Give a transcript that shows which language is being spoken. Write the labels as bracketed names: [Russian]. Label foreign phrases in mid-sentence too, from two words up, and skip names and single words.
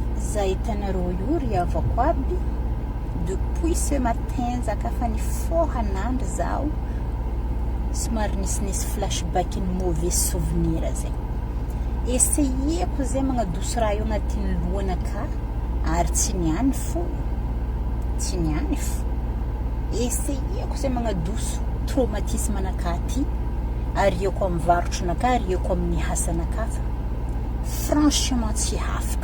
[Malagasy] Zaitanareo io ry havako aby [French] depuis ce matin [Malagasy] zakafa ny fohan'andro zao somary nisy flashback ny [French] mauvais souvenir [Malagasy] zay. Essayeko zay magnadoso raha io agnatin'ny lohanaka ary tsy niany fo. Essayeko zay magnadoso traumatisme anakaty ary eko amin'ny varotronaka ary eko amin'ny hasanaka fa franchement tsy hafaka.